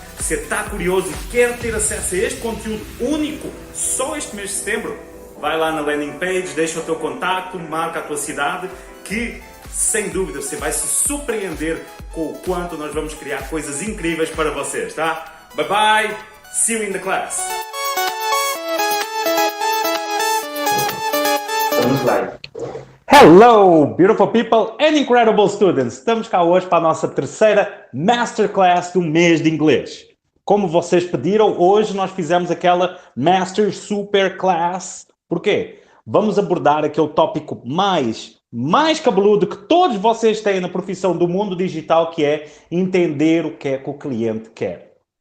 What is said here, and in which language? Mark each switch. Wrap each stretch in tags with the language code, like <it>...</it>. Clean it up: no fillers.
<pt>Se está curioso e quer ter acesso a este conteúdo único só este mês de setembro, vai lá na landing page, deixa o teu contacto, marca a tua cidade, que sem dúvida você vai se surpreender com o quanto nós vamos criar coisas incríveis para vocês, tá?</pt> <en>Bye bye, see you in the class!</en> <pt>Vamos lá.</pt> <en>Hello, beautiful people and incredible students!</en> <pt>Estamos cá hoje para a nossa terceira Masterclass do mês de inglês. Como vocês pediram, hoje nós fizemos aquela Master Super Class. Por quê? Vamos abordar aquele tópico mais cabeludo que todos vocês têm na profissão do mundo digital, que é entender o que é que o cliente quer.</pt>